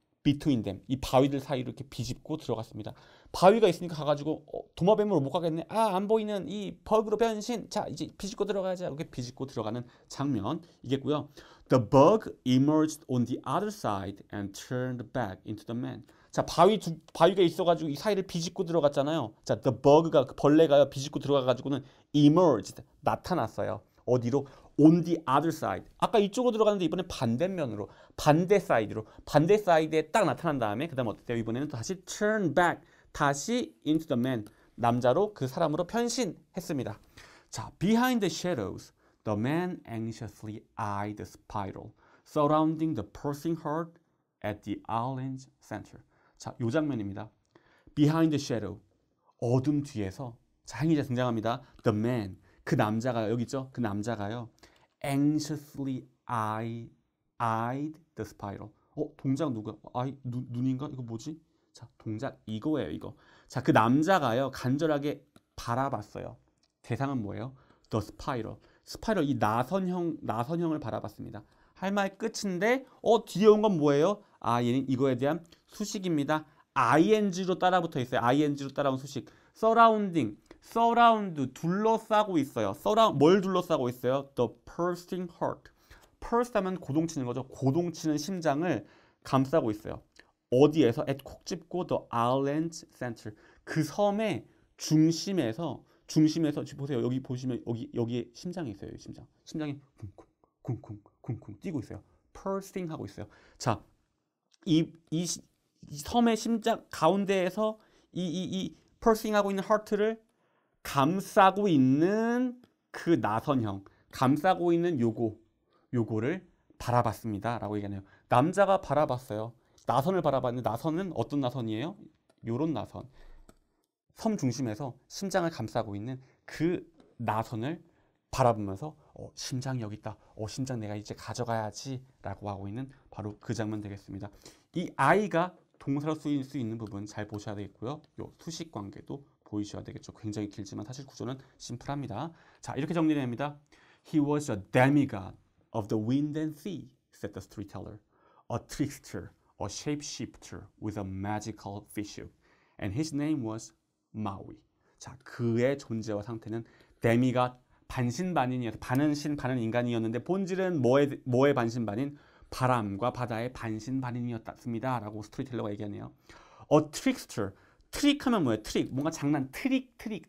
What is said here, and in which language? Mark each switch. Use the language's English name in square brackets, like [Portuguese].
[English] between them [Korean] 이 바위들 사이로 이렇게 비집고 들어갔습니다. 바위가 있으니까 가가지고 도마뱀으로 못 가겠네. 안 보이는 이 버그로 변신. 자, 이제 비집고 들어가자. 이렇게 비집고 들어가는 장면 이겠고요. [English] The bug emerged on the other side and turned back into the man. [Korean] 자, 바위가 있어가지고 이 사이를 비집고 들어갔잖아요. 자, [English] the bug [Korean] 가 그 벌레가요 비집고 들어가가지고는 emerged 나타났어요. [English] 어디로? on the other side. [Korean] 아까 이쪽으로 들어갔는데 이번엔 반대면으로 반대 사이드에 딱 나타난 다음에 그 다음 어때요? 이번에는 다시 turn back 다시 [English] into the man [Korean] 남자로 그 사람으로 변신했습니다. [English] 자, behind the shadows, the man anxiously eyed the spiral surrounding the pulsing heart at the island's center. [Korean] 자, 요 장면입니다. [English] behind the shadow, [Korean] 어둠 뒤에서 자, 행위자 등장합니다. [English] the man, [Korean] 그 남자가 여기 있죠? 그 남자가요. [English] anxiously eyed the spiral. [Korean] 동작 누구야? 눈인가? 이거 뭐지? 자, 동작 이거예요, 이거. 자, 그 남자가요, 간절하게 바라봤어요. 대상은 뭐예요? [English] The spiral. [Korean] 스파이럴, 이 나선형을 바라봤습니다. 할 말 끝인데, 뒤에 온 건 뭐예요? 얘는 이거에 대한 수식입니다. ing로 따라붙어 있어요. ing로 따라온 수식. surrounding, surround, 둘러싸고 있어요. 뭘 둘러싸고 있어요? [English] The pulsing heart. [Korean] pulse 하면 고동치는 거죠. 고동치는 심장을 감싸고 있어요. 어디에서? [English] at [Korean] 콕 집고 [English] the island's center. [Korean] 그 섬의 중심에서 보세요. 여기 보시면 여기에 심장이 있어요. 심장이 쿵쿵 뛰고 있어요. pulsing 하고 있어요. 자, 이 섬의 심장 가운데에서 이 pulsing 하고 있는 heart를 감싸고 있는 그 나선형, 감싸고 있는 요거를 바라봤습니다. 라고 얘기하네요. 남자가 바라봤어요. 나선을 바라봤는데 나선은 어떤 나선이에요? 요런 나선. 섬 중심에서 심장을 감싸고 있는 그 나선을 바라보면서 심장이 여기 있다. 심장 내가 이제 가져가야지 라고 하고 있는 바로 그 장면 되겠습니다. 이 아이가 동사로 쓰일 수 있는 부분 잘 보셔야 되겠고요. 요 수식 관계도 보이셔야 되겠죠. 굉장히 길지만 사실 구조는 심플합니다. 자, 이렇게 정리됩니다. [English] He was a demigod of the wind and sea, said the storyteller. A trickster, a shapeshifter with a magical fish. And his name was Maui. [Korean] 자, 그의 존재와 상태는 데미가 반신반인이어서 반은 신, 반은 인간이었는데 본질은 뭐의 반신반인? 바람과 바다의 반신반인이었습니다. 라고 스토리텔러가 얘기하네요. A trickster. 트릭하면 뭐예요? 트릭. 뭔가 트릭.